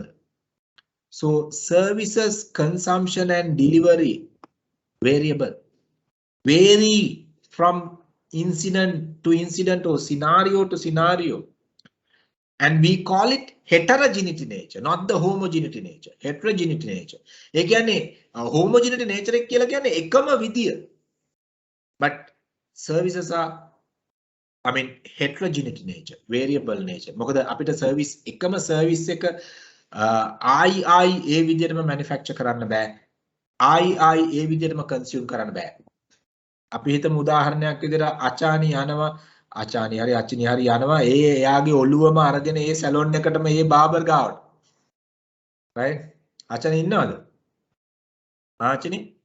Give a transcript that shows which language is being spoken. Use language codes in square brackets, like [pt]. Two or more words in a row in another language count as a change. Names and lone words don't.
[en] So services consumption and delivery variable. Vary from incident to incident or scenario to scenario. And we call it heterogeneity nature, not the homogeneity nature. Heterogeneity nature. [si] ඒ කියන්නේ [en] homogeneity nature [si] එක කියලා කියන්නේ එකම විදිය. [en] But services are heterogeneity nature, variable nature. [si] මොකද අපිට service එකම service එක ආයි ඒ විදියටම manufacture කරන්න බෑ. ආයි ඒ විදියටම consume කරන්න බෑ. අපි හිතමු උදාහරණයක් විදිහට අචානි යනවා අචානි හරි අචිනි හරි යනවා එයාගේ ඔළුවම අරගෙන ඒ සැලොන් එකටම ඒ බාබර් ගාවට right අචානි ඉන්නවද ආචිනි